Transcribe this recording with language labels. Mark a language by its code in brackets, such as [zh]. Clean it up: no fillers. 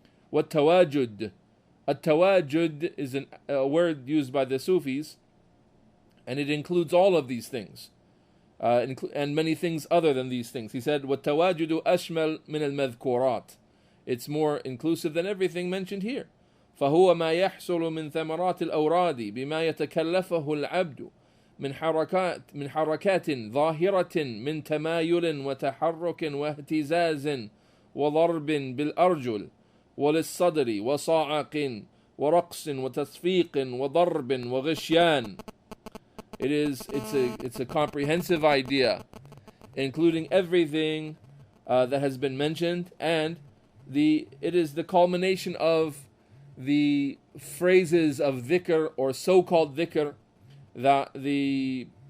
[en] What tawajud? At-tawajud is a word used by the Sufis, and it includes all of these things. And many things other than these things. He said, [ar] وَالتَّوَاجُدُ أَشْمَلْ مِنَ الْمَذْكُورَاتِ. [en] It's more inclusive than everything mentioned here. [ar] فَهُوَ مَا يَحْصُلُ مِنْ ثَمَرَاتِ الْأَوْرَادِ بِمَا يَتَكَلَّفَهُ الْعَبْدُ من حركات ظاهرة من تمايل وتحرك واهتزاز وضرب بالأرجل وللصدر وصاعق ورقص وتصفيق وضرب وغشيان. [en] It's a comprehensive idea, including everything that has been mentioned, and it is the culmination of the phrases of dhikr or so-called dhikr that the